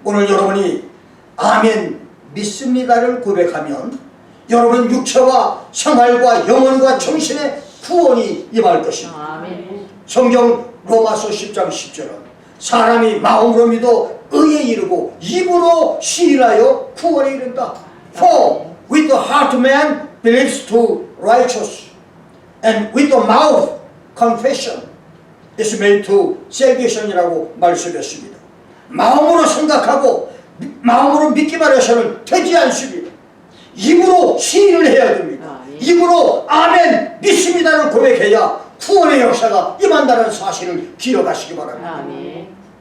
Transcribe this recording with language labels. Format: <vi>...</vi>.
<ko>오늘 여러분이 아멘 믿습니다를 고백하면 여러분 육체와 생활과 영혼과 정신의 구원이 임할 것입니다. 아멘. 성경 로마서 10장 10절은 사람이 마음으로 믿어 의에 이르고 입으로 시인하여 구원에 이른다.</ko> <en>For with the heart man believes to righteousness and with the mouth confession is made to salvation이라고</en> <ko>말씀했습니다. 마음으로 생각하고 마음으로 믿기만 해서는 되지 않습니다. 입으로 시인을 해야 됩니다. 입으로 아멘 믿습니다를 고백해야 구원의 역사가 임한다는 사실을 기억하시기 바랍니다. 아멘.</ko>